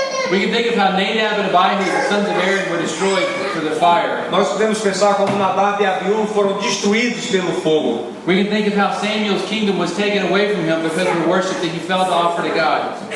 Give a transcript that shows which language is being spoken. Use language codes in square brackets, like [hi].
[en] We can think of how Nadab and Abihu, the sons of Aaron, were destroyed through the fire. [pt] Nós podemos pensar como Nadab e Abiú foram destruídos pelo fogo. [en] We can think of how Samuel's kingdom was taken away from him because of the worship that he failed to offer to God.